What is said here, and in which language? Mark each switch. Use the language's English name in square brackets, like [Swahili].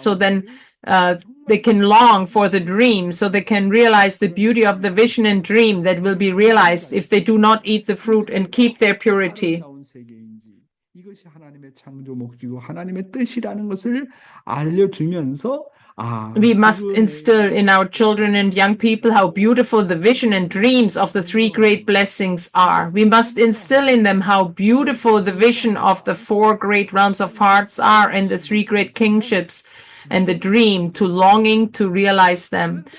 [English] So then they can long for the dream, so they can realize the beauty of the vision and dream that will be realized if they do not eat the fruit and keep their purity. [Korean] 이것이 하나님의 창조 목적이고 하나님의 뜻이라는 것을 알려주면서 [English] we must instill in our children and young people how beautiful the vision and dreams of the three great blessings are. We must instill in them how beautiful the vision of the four great realms of hearts are and the three great kingships and the dream to longing to realize them.